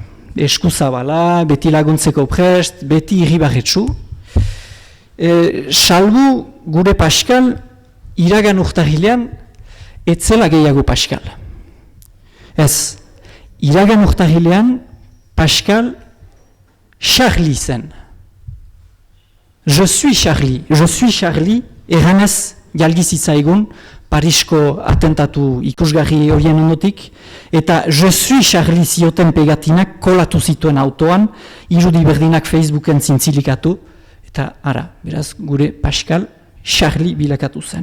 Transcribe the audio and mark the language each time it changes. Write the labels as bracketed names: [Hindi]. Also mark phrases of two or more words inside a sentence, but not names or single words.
[Basque] Eskuzabala, beti laguntzeko prest, beti irribarretsu. Salbu gure Pascal iragan urtarrilean etzela gehiago Pascal. Ez, iragan urtarrilean Pascal Charlie zen. [French] Je suis Charlie, [Basque] erranez jalgizitzaigun Parisko atentatu ikusgarri horien ondotik, eta [French] Je suis Charlie [Basque] zioten pegatinak kolatu zituen autoan, irudi berdinak Facebooken zintzilikatu, eta ara, beraz, gure Pascal Charlie bilakatu zen.